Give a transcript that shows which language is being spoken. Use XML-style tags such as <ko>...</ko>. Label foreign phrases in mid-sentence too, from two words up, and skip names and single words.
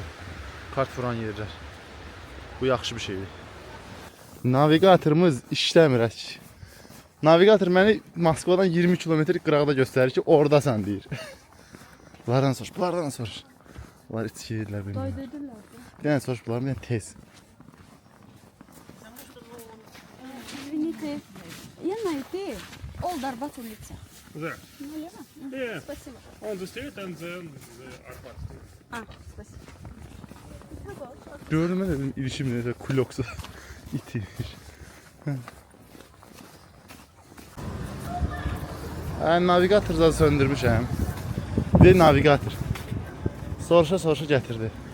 <az>Kart vuran yerlər. Bu yaxşı bir şeydir. Navigatorımız işləmir. Navigator məni Moskvadan 20 kilometr qıraqda göstərir ki, oradasan deyir. Bunlardan soruş, bunlardan soruş. Bunlar içki yedirlər bilmirəm. Bir dənə soruş, bunlar bir dənə tez.</az> <ru>Извините, я найти. Олдар Батулица. Да. Налево?</ru> <en>Yeah.</en> <ru>Спасибо.</ru> <en>On the street and then the Arpad Street.</en> <ru>А, спасибо.</ru> <az>Gördüm mən dedim, ilişim necə kuloksa itirmiş. Navigator da söndürmüşəm. Ve navigator. Soruşa gətirdi.</az>